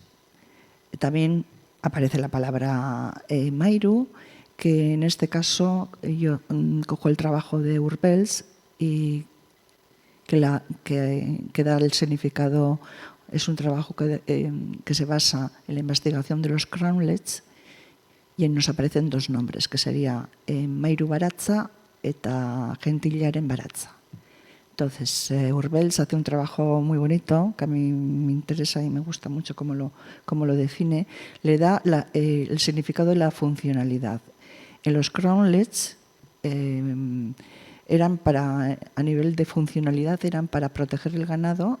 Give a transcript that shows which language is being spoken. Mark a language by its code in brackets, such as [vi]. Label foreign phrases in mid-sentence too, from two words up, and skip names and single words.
[es] También aparece la palabra Mairu, que en este caso yo cojo el trabajo de Urbels y que da el significado. Es un trabajo que se basa en la investigación de los crownlets, y nos aparecen dos nombres, que sería [eu] Mairu baratza eta gentilaren baratza. [es] Entonces, Urbels hace un trabajo muy bonito, que a mí me interesa y me gusta mucho cómo lo define. Le da el significado de la funcionalidad. En los crownlets eran a nivel de funcionalidad, eran para proteger el ganado.